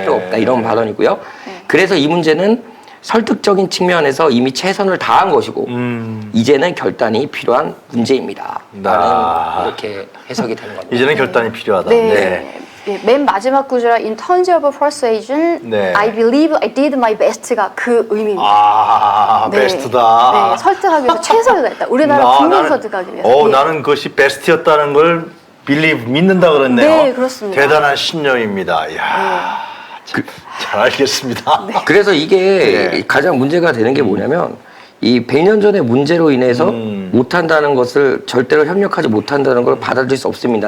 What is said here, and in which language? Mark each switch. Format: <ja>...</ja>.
<ko>필요 없다. 이런 발언이고요. 그래서 이 문제는 설득적인 측면에서 이미 최선을 다한 것이고 이제는 결단이 필요한 문제입니다. 라는 이렇게 해석이 되는 겁니다. 이제는 결단이 필요하다. 네. 예, 맨 마지막 구조라</ko> <en>In terms of persuasion,</en> <ko>네.</ko> <en>I believe I did my best가</en> <ko>그 의미입니다. 네. 베스트다. 네, 설득하기 위해서 최선을 다했다. 우리나라 국민 설득하기 위해서. 예. 나는 그것이 베스트였다는 걸 믿는다 그랬네요. 네, 그렇습니다. 대단한 신념입니다. 이야, 잘 알겠습니다. 그래서 이게 네. 가장 문제가 되는 게 뭐냐면 이 100년 전의 문제로 인해서 못한다는 것을 절대로 협력하지 못한다는 걸 받아들일 수 없습니다.</ko>